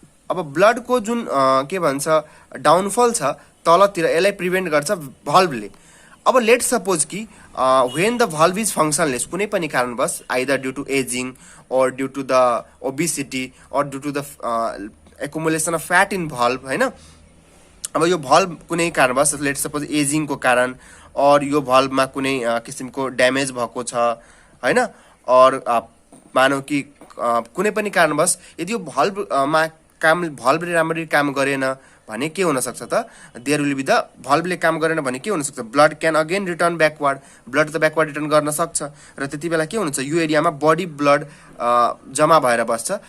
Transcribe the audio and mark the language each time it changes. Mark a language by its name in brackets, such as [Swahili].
[Nepali] अब ब्लड को जुन के भन्छ डाउनफल छ तलतिर यसलाई प्रिभेन्ट गर्छ भल्भले. [English] अब let's suppose कि when the valve is functionless, [Nepali] कुनै पनि कारणवश [English] Either due to ageing or due to the obesity or due to the accumulation of fat in valve हैन. [Nepali] अब यो भल्भ कुनै कारणवश [English] let's suppose [Nepali] एजिङ को कारण और यो भल्भमा कुनै किसिमको ड्यामेज भएको छ हैन, और मानौ कि कुनै पनि कारणवश यदि यो भल्भमा भल्भले राम्ररी काम गरेन भने के हुन सक्छ त, देयर विल बी द भल्भले काम गरेन भने के हुन सक्छ, [English] blood can again return backward, [Nepali] blood त ब्याकवर्ड रिटर्न गर्न सक्छ र त्यति बेला के हुन्छ, यो एरियामा बडी ब्लड जमा भएर बस्छ.